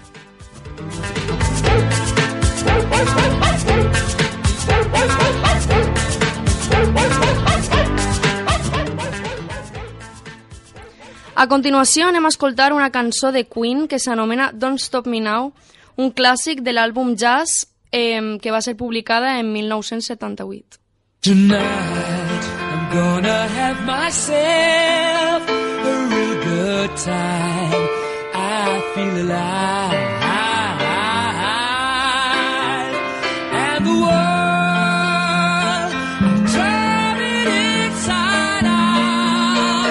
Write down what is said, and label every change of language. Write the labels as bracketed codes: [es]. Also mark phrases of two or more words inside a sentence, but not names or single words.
[ca] A continuació anem a escoltar una cançó de Queen que s'anomena Don't Stop Me Now, un clàssic de l'àlbum Jazz que va ser publicada en 1978. [en] Tonight I'm gonna have myself a real good time. I feel alive, and the world I'm turning inside out.